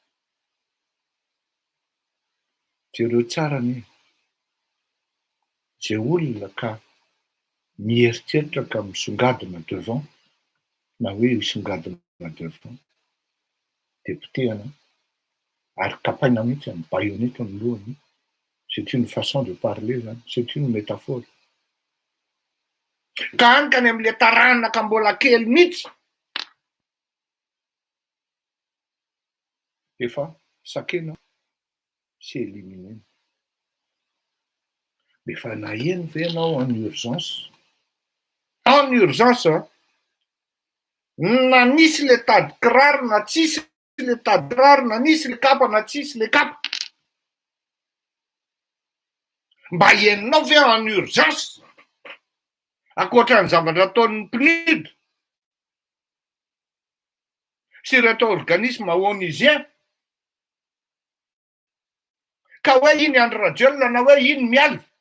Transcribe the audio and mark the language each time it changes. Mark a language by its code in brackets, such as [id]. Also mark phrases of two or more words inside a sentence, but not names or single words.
[mg] Jereo tsara ny zay olona ka mieritreritra ka misongadina devant na hoe misongadina devant de potehana ary kapaina mihitsy amin'ny baïonnette ny lohany. [fr] C'est une façon de parler zany, c'est une métaphore. [mg] Ka ankany am'le taranaka ka mbola kely mihitsy efa sakena sy éliminer. Mais fa naheno ve ianao [fr] en urgence? En urgence [mg] na nisy le tady kiraro na tsisy le tady kiraro, na nisy le kapa na tsisy le kapa, mba henonao ve [fr] en urgence [mg] akoatran'ny zavatra ataon'ny PNUD sy reto [fr] organisme onusien [mg] ka hoe iny andro radiolona na hoe iny miala